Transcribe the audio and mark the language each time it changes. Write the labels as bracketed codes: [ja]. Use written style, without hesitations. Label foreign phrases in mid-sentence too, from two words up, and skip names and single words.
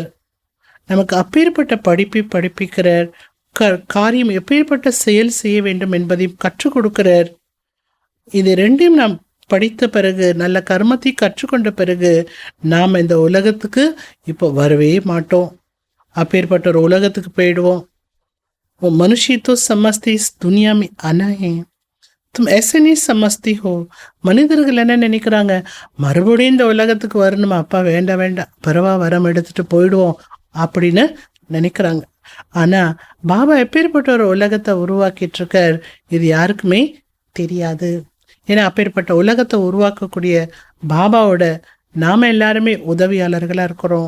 [ta] நமக்கு அப்பேற்பட்ட படிப்பை படிப்பிக்கிறார். காரியம் எப்பேற்பட்ட செயல் செய்ய வேண்டும் என்பதையும் கற்றுக் கொடுக்கிறார். இது ரெண்டையும் நாம் படித்த பிறகு நல்ல கர்மத்தை கற்றுக்கொண்ட பிறகு நாம் இந்த உலகத்துக்கு இப்போ வரவே மாட்டோம். அப்பேற்பட்ட ஒரு உலகத்துக்கு போயிடுவோம். [hi] वो मनुष्य तो समझते इस दुनिया में आना है, तुम ऐसे नहीं समझती हो. [ta] மனிதர்கள் என்ன நினைக்கிறாங்க, மறுபடியும் இந்த உலகத்துக்கு வரணுமா, அப்பா வேண்டாம் வேண்டாம் பரவா வரம் எடுத்துட்டு போயிடுவோம் அப்படின்னு நினைக்கிறாங்க. ஆனால் பாபா எப்பேற்பட்ட ஒரு உலகத்தை உருவாக்கிட்டு இருக்கார் இது யாருக்குமே தெரியாது. ஏன்னா அப்பேற்பட்ட உலகத்தை உருவாக்கக்கூடிய பாபாவோட நாம் எல்லாருமே உதவியாளர்களாக இருக்கிறோம்.